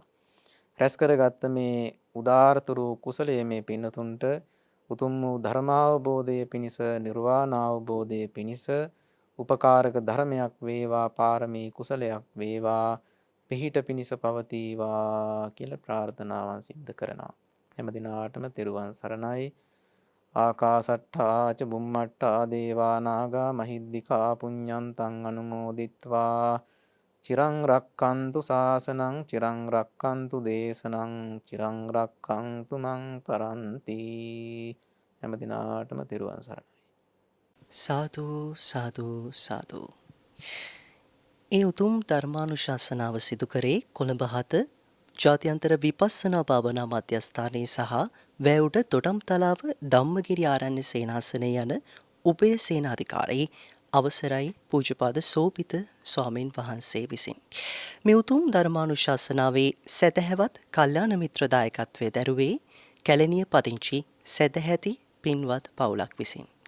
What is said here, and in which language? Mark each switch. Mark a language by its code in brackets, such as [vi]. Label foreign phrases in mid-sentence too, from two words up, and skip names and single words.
[si] රැස් කරගත්ත මේ උදාාරතර කුසලයේ මේ පින්නතුන්ට උතුම් වූ ධර්මාවබෝධය පිණිස නිර්වාණ අවබෝධය පිණිස උපකාරක ධර්මයක් වේවා. පාරමී කුසලයක් වේවා. පිහිට පිණිස පවතිවා කියලා ප්‍රාර්ථනාවන් සිද්ධ කරනවා. හැම දිනාටම තෙරුවන් සරණයි. [pi] ආකාසට්ඨා ච බුම්මට්ඨා දේවා නාග මහිද්దికා පුඤ්ඤන්තං අනුමෝදිත්වා චිරං රක්칸තු ශාසනං චිරං රක්칸තු දේශනං චිරං රක්칸තු මං පරන්ති. [si] හැම දිනාටම තෙරුවන් සරණයි. සාදු සාදු සාදු. ඒ උතුම් ධර්මානුශාසනාව සිදු කරේ කොළඹ 7 ජාත්‍යන්තර විපස්සනා භාවනා මධ්‍යස්ථානයේ සහ වැවුඩ තොටම්තලාව ධම්මගිරි ආරණ්‍ය සේනාසනයේ යන උපය සේනාධිකාරී අවසරයි පූජ්‍යපාද සෝපිත ස්වාමීන් වහන්සේ විසින් මේ උතුම් ධර්මානුශාසනාවේ සදහැවත් කල්යාණ මිත්‍ර දායකත්වයේ දරුවේ කැලණිය පදිංචි සදහැති පින්වත් පවුලක් විසින්